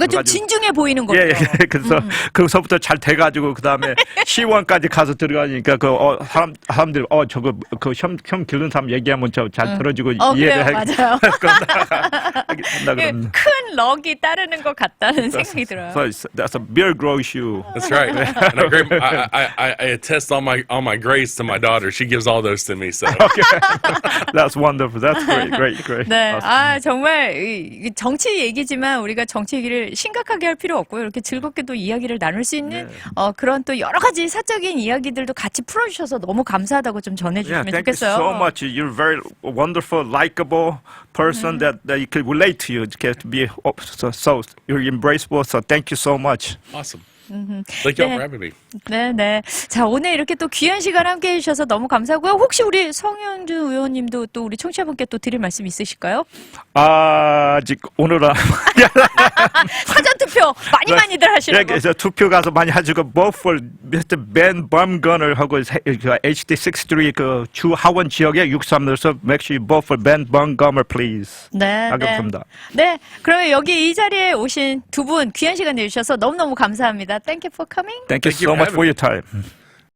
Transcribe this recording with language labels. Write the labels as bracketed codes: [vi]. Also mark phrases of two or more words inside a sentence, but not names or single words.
[ko] 그러니까 좀 진중해 보이는 거죠. 그래서 거기서부터 잘 돼가지고 그 다음에 시의원까지 가서 들어가니까 사람들이 저거 그 시험 기르는 사람 얘기하면 저 잘 들어주고 이해를 해. 맞아요. 큰 럭이 따르는 것 같다는 생각이 들어요. [en] So that's a beard grows you. That's right. And I attest all my grades to my daughter. She gives all those to me. So Okay. That's wonderful. That's great. [ko] 네, 정말 정치 얘기지만 우리가 정치 얘기를 심각하게 할 필요 없고요. 이렇게 즐겁게 또 이야기를 나눌 수 있는 그런 또 여러 가지 사적인 이야기들도 같이 풀어주셔서 너무 감사하다고 좀 전해주시면 좋겠어요. [en] Thank you so much. You're very wonderful, likable person that you can relate to. You get to be so you're embraceable. So thank you so much. awesome. Thank you all for having me. [ko] 네. 자, 오늘 이렇게 또 귀한 시간 함께 해주셔서 너무 감사하고요. 혹시 우리 성영준 의원님도 또 우리 청취자분께 또 드릴 말씀 있으실까요? 아직 오늘은 사전투표 많이들 하시라고. 그래서 투표 가서 많이 하시고 [en] vote for Mr. Ben Bumgarner [ko] 하고 HD63 그 주 하원 지역에 63에서 [en] make sure you vote for Ben Bumgarner please. [ko] 감사합니다. 네, 그러면 여기 이 자리에 오신 두 분 귀한 시간 내주셔서 너무너무 감사합니다. [en] Thank you for coming. Thank you so much for your time.